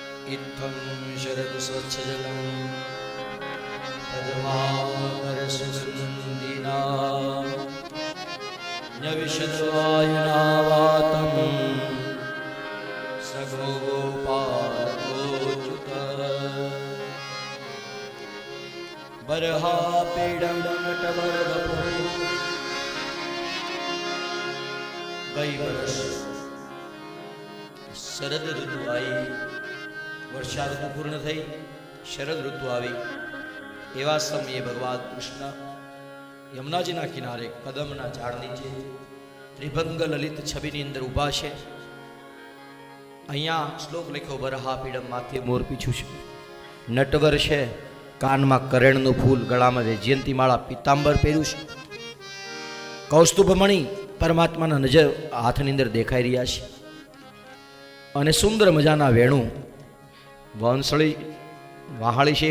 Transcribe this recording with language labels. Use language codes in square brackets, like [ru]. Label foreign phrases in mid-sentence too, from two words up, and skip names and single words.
[sa] इत्थं शरद स्वच्छजलं पद्माकरसुगन्धिना न्यविशद्वायुनावातं सगोपालोच्युत बर्हापीडं नटवरवपुः [gu] ગઈ વર્ષ શરદ ઋતુ આઈ વર્ષા ઋતુ પૂર્ણ થઈ શરદ ઋતુ આવી એવા સમયે ભગવાન કૃષ્ણ યમુનાજીના કિનારે કદમના ઝાડ નીચે ત્રિભંગ લલિત છબીની અંદર ઊભા છે. અહીંયા શ્લોક લખ્યો [sa] બરહા પીડમ [gu] માથે મોર પીછું છે, નટવર છે, કાનમાં કરેણનું ફૂલ, ગળામાં વૈજયંતી માળા, પીતાંબર પહેર્યું છે, કૌસ્તુભમણી પરમાત્માના નજર હાથની અંદર દેખાઈ રહ્યા છે અને સુંદર મજાના વેણું વંશળી વહાળી છે.